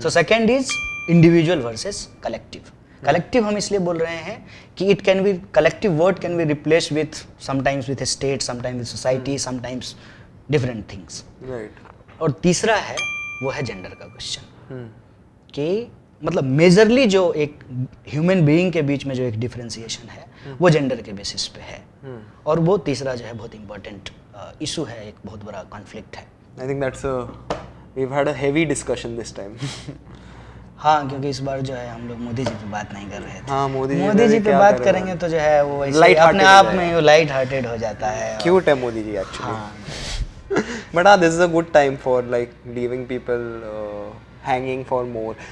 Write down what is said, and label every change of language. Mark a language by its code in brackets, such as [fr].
[en] So second is individual versus collective. Collective [hi] हम इसलिए बोल रहे हैं कि [en] It can be, collective word can be replace with sometimes with state, sometimes with society, sometimes different things. [hi] और तीसरा है वो है जेंडर का क्वेश्चन, कि मतलब मेजरली जो एक ह्यूमन बीइंग के बीच में जो एक डिफरेंशिएशन है वो जेंडर के बेसिस पे है. और वो तीसरा जो है बहुत इंपॉर्टेंट इशू है, एक बहुत बड़ा कॉन्फ्लिक्ट है. [en] I think that's we've had a heavy discussion this time. [hi] हाँ, क्योंकि इस बार जो है हम लोग मोदी जी पे बात नहीं कर रहे थे. हाँ, मोदी जी पे बात करेंगे तो जो है वो ऐसे अपने आप में वो लाइट हार्टेड हो जाता है. [en] Cute है Modi ji actually. But हाँ, this is a good time for like leaving people hanging for more.